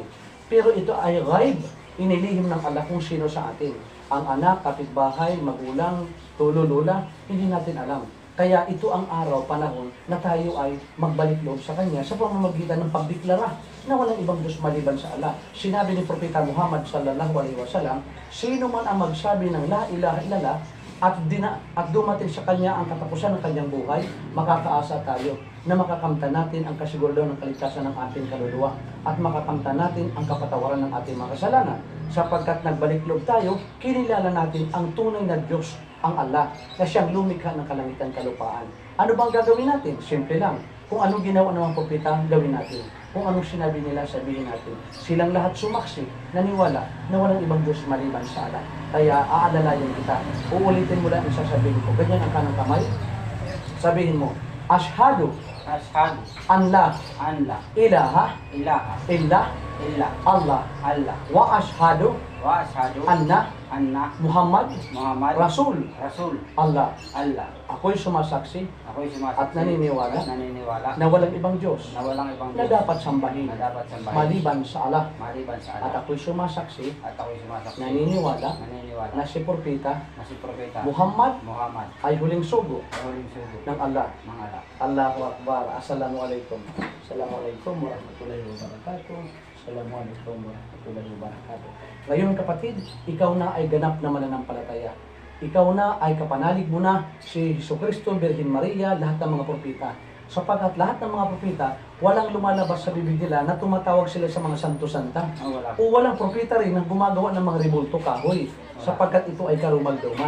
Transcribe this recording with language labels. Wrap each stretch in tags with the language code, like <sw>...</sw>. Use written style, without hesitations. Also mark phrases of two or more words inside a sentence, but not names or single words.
<tl>Pero ito ay ghaib, inilihim ng Allah kung sino sa atin. Ang anak, kapitbahay, magulang, lolo, lola, hindi natin alam. Kaya ito ang araw, panahon na tayo ay magbalik loob sa Kanya sa pamamagitan ng pagdeklara na walang ibang Diyos maliban sa Allah. Sinabi ni Propeta Muhammad</tl> <ar>صلى الله عليه وسلم,</ar> <tl>sino man ang magsabi ng</tl> <ar>لا إله إلا الله</ar> <tl>at dumating sa Kanya ang katapusan ng kanyang buhay, makakaasa tayo na makakamtan natin ang kasiguruhan ng kaligtasan ng ating kaluluwa at makakamtan natin ang kapatawaran ng ating mga kasalanan. Sapagkat nagbalik loob tayo, kinilala natin ang tunay na Diyos, ang Allah, na siyang lumikha ng kalangitan kalupaan. Ano bang gagawin natin? Simple lang. Kung anong ginawa ng mga propeta, gawin natin. kung anong sinabi nila, sabihin natin. Silang lahat sumaksi, naniwala na walang ibang Diyos maliban sa Allah. Kaya aalalayan kita. Uulitin mo lang ang sasabihin ko. Ganyan ang kanang kamay. Sabihin mo,</tl> <ar>Ashhadu Ashhadu أن لا أن لا ilaha ilaha illa illa Allah Allah وأشهد وأشهد anna anna Muhammad Muhammad Rasul Rasul Allah. Allah.</ar> <tl>Ako'y sumasaksi Ako'y sumasaksi at naniniwala at naniniwala na walang ibang Diyos na walang ibang na Diyos dapat sambahin na dapat sambahin maliban sa Allah. maliban sa At Allah. ako'y sumasaksi, At ako'y sumasaksi naniniwala naniniwala na si Propeta na si Propeta Muhammad Muhammad ay huling sugo ay huling sugo ng Allah. ng Allah.</tl> <ar>الله أكبر. السلام عليكم. السلام عليكم ورحمة الله وبركاته. السلام عليكم ورحمة الله وبركاته.</ar> <tl>Ngayon kapatid, ikaw na ay ganap na mananampalataya. Ikaw na ay kapanalig mo na si Jesucristo, Birhen Maria, lahat ng mga propeta. Sapagkat lahat ng mga propeta, walang lumalabas sa bibig nila na tumatawag sila sa mga santo-santa. Oh, wala. O walang propeta rin na gumagawa ng mga rebulto kahoy, sapagkat ito ay karumal-dumal.</tl>